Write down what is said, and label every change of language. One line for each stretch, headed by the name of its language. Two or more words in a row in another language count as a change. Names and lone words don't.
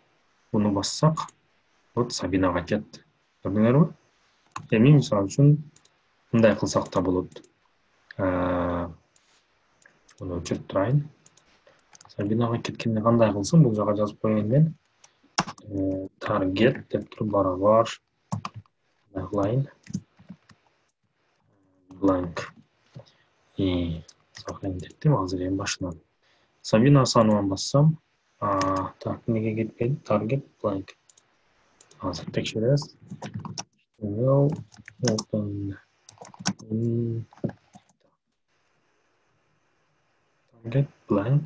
Kyrgyz: Буну бассак, вот Сабинага кетти. Көрдүңөрбү? Эми мисалы үчүн мындай кылсак да болот. Буну өчүрүп турайын. Сабинага кеткенде кандай кылсын? Бул жака жазып коеюн мен. Target деп туруп барабар
English: line blank.
Kyrgyz: Сохранить еттим азыр эми башынан. Сабина Асанованы бассам, так, неге кетпеди?
English: Target blank.
Kyrgyz: Азыр текшеребиз.
English: Open target blank.